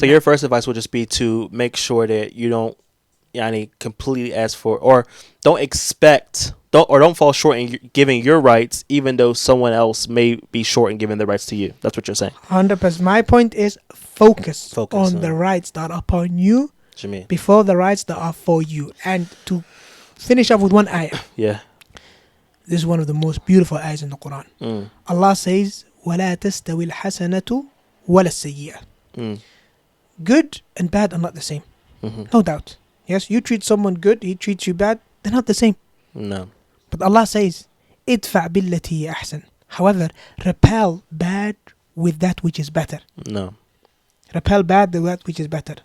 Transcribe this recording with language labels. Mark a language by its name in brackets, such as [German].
[English] So your first advice would just be to make sure that you don't completely ask for, or don't expect, don't fall short in giving your rights, even though someone else may be short in giving the rights to you. That's what you're saying. 100%. My point is focus on the rights that are upon you before the rights that are for you. And to finish up with one ayah. Yeah. This is one of the most beautiful ayahs in the Quran. Allah says, [Arabic] وَلَا تَسْتَوِي الْحَسَنَةُ وَلَا السَّيِّئَةُ. [English] Good and bad are not the same. No doubt. Yes, you treat someone good, he treats you bad, they're not the same. No. But Allah says, [Arabic] idfa billati hiya ahsan. [English] However, repel bad with that which is better. No. Repel bad with that which is better.